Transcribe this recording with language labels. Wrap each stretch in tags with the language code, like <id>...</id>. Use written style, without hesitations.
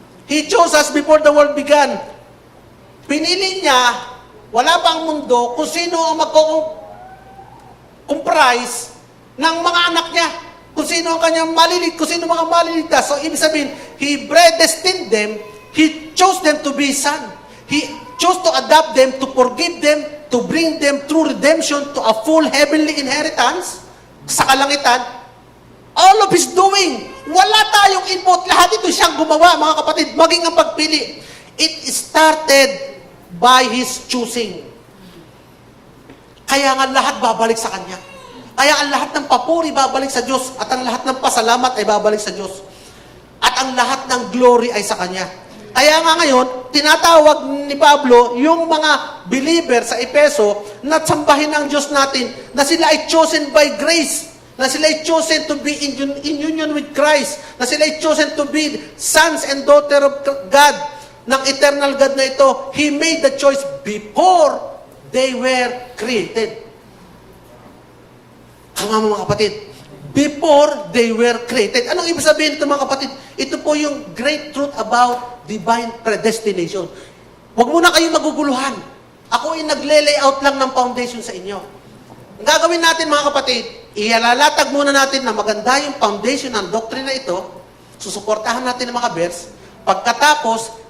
<en>He chose us before the world began.</en> <tl>Pinili niya, wala pang mundo, kung sino ang mag-comprise ng mga anak niya. Kung sino ang kanyang malilig, kung sino mga maliligtas. So, ibig sabihin,</tl> <en>He predestined them. He chose them to be Son. He chose to adopt them, to forgive them, to bring them through redemption to a full heavenly inheritance</en> <tl>sa kalangitan.</tl> <en>All of His doing.</en> <tl>Wala tayong input. Lahat ito siyang gumawa, mga kapatid, maging ang pagpili.</tl> <en>It started by His choosing.</en> <tl>Kaya nga lahat babalik sa Kanya. Kaya ang lahat ng papuri babalik sa Diyos at ang lahat ng pasalamat ay babalik sa Diyos. At ang lahat ng glory ay sa Kanya. Kaya nga ngayon, tinatawag ni Pablo yung mga believer sa Efeso na sambahin ng Diyos natin na sila ay</tl> <en>chosen by grace,</en> <tl>na sila ay</tl> <en>chosen to be in union with Christ,</en> <tl>na sila ay</tl> <en>chosen to be sons and daughter of God,</en> <tl>ng eternal God na ito.</tl> <en>He made the choice before they were created.</en> <tl>Ang mga kapatid,</tl> <en>before they were created.</en> <tl>Anong ibig sabihin ito mga kapatid? Ito po yung</tl> <en>great truth about divine predestination.</en> <tl>Huwag muna kayong maguguluhan. Ako ay nagle-layout lang ng foundation sa inyo. Ang gagawin natin mga kapatid, ialalatag muna natin na maganda yung foundation ng doctrine na ito, susuportahan natin ng mga verse, pagkatapos,</tl>